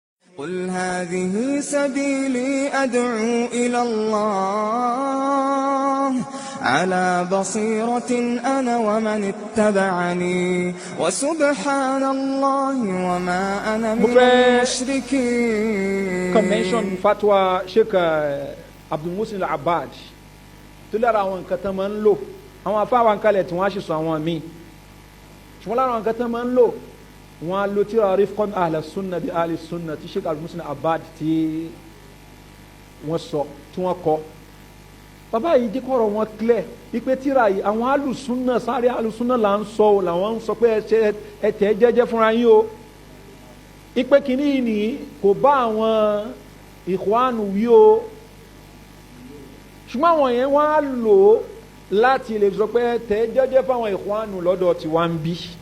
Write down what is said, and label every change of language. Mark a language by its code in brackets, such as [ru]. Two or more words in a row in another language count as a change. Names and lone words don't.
[ar] قل هذه سبيلي أدعو إلى الله على بصيرة أنا ومن اتبعني وسبحان الله وما أنا من المشركين. [yo] Convention fatwa Sheikh Abdul Muhsin Al-Abbad tó lára àwọn nǹkan tán máa ń lò àwọn afáwọn kalẹ̀ tí wọ́n á ṣe sọ àwọn míì ṣùgbọ́n lára àwọn nǹkan tán máa ń lò wọ́n á lo tíra [ar] رفقا أهل السنة بأهل السنة [yo] tí Sheikh Abdul Muhsin Al-Abbad tí wọ́n sọ tí wọ́n kọ bàbá yìí jẹ́ kọ́rọ̀ wọn clear wípé tíra yìí àwọn alùsùnà sáré alùsùnà là ń sọ ọ́ làwọn ń sọ pé ẹ̀tẹ̀ jẹ́jẹ́ fúnra yín o ipe kìíní yìí ni kò bá àwọn ìkwánu wí o ṣùgbọ́n àwọn yẹn wọ́n á lò ó láti lè sọ pé ẹ̀tẹ̀ jẹ́jẹ́ fáwọn ìkwánu lọ́dọ̀ tí wọ́n ń bí